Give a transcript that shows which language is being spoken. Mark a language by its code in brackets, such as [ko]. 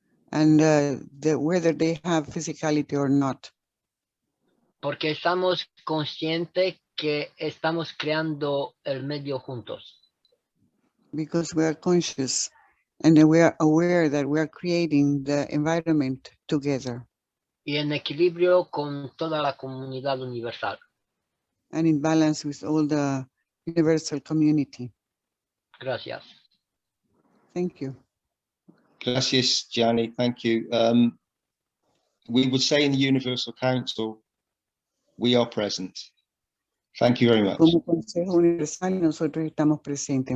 [en] And whether they have physicality or not. [es] Porque estamos conscientes que estamos creando el medio juntos. [en] Because we are conscious and we are aware that we are creating the environment together. [es] Y en equilibrio con toda la comunidad universal. [en] And in balance with all the universal community. [es] Gracias. [en] Thank you. [es] Gracias, Gianni. [en] Thank you. We would say in the Universal Council, we are present. Thank you very much. [es] Como Consejo Universal, nosotros estamos presentes.